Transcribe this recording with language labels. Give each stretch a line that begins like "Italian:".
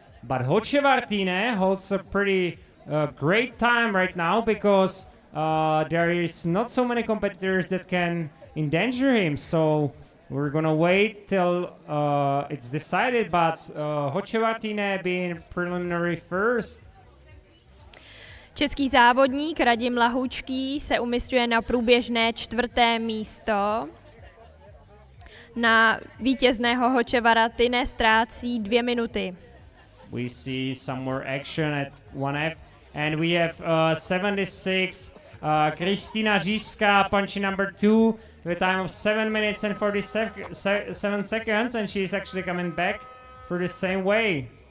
English: But Hoče Martine holds a pretty great time right now, because there is not so many competitors that can endanger him. So we're gonna wait till it's decided. But Hočevatine being preliminary first.
Czech: Český závodník Radim Lahoučký se umísťuje na průběžné 4. místo. Na vítězného Hočevaratine ztrácí 2 minuty.
English: We see some more action at 1F, and we have 76. Kristina Žižská, punch number 2, with a time of 7 minutes and 47 seconds, and she's actually coming back for the same way.